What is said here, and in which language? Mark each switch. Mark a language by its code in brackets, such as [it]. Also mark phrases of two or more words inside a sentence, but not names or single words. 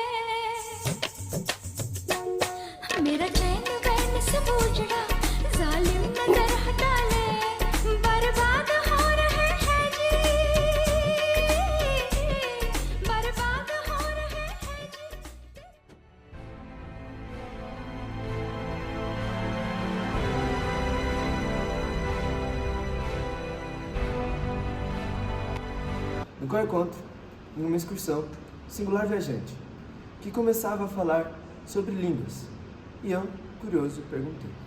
[hi] मेरा चैन वैन सब उजड़ा, जालिम नजर हटा ले। बर्बाद हो रहे हैं जी, बर्बाद हो रहे हैं जी। [pt] No qual encontro, em uma excursão, singular viajante, que começava a falar sobre línguas, e eu, curioso, perguntei.